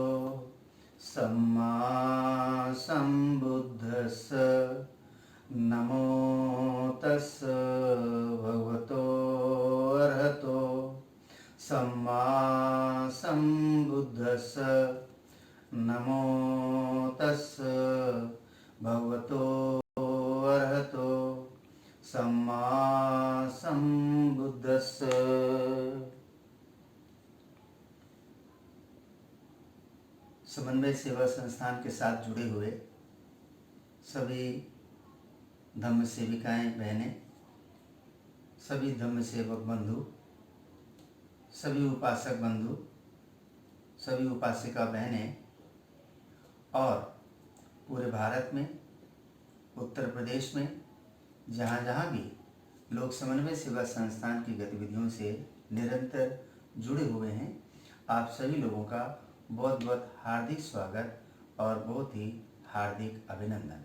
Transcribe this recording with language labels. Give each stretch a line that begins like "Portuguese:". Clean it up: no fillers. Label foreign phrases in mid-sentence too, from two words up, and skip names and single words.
Pali: सम्मा सम्बुद्धस्स नमो तस् भगवतो अर्हतो सम्मा सम्बुद्धस्स नमो तस् भगवतो अर्हतो सम्मा सम्बुद्धस्स।
Hindi: समन्वय सेवा संस्थान के साथ जुड़े हुए सभी धम्म सेविकाएं बहनें, सभी धम्म सेवक बंधु, सभी उपासक बंधु, सभी उपासिका बहनें और पूरे भारत में, उत्तर प्रदेश में, जहाँ जहाँ भी लोग समन्वय सेवा संस्थान की गतिविधियों से निरंतर जुड़े हुए हैं, आप सभी लोगों का बहुत बहुत हार्दिक स्वागत और बहुत ही हार्दिक अभिनंदन।